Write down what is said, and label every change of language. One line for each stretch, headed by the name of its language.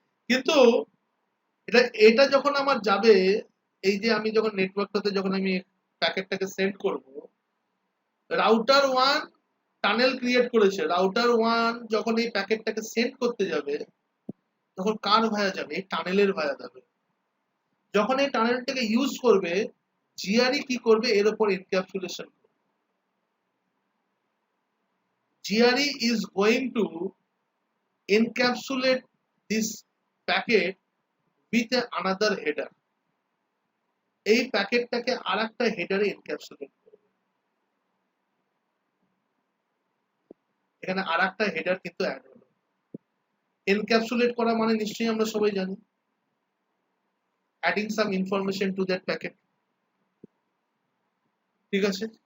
Bangla: কিন্তু এটা এটা যখন আমার যাবে, এই যে আমি যখন নেটওয়ার্কটাতে যখন আমি প্যাকেটটাকে সেন্ড করব, রাউটার ওয়ান টানেল ক্রিয়েট করেছে, রাউটার ওয়ান যখন এই প্যাকেটটাকে সেন্ড করতে যাবে তখন কার ভায়া যাবে, এই টানেলের ভায়া যাবে। যখন এই টানেলটাকে ইউজ করবে, জিআরই কি করবে, এর উপর encapsulation.
English: GRE is going to encapsulate this packet with another header.
Bangla: এই প্যাকেটটাকে আরেকটা হেডারে এনক্যাপসুলেট করবে। এখানে আরেকটা হেডার কিন্তু অ্যাড হলো। এনক্যাপসুলেট করা মানে নিশ্চয়ই আমরা সবাই জানি,
English: adding some information to that packet,
Bangla: ঠিক আছে।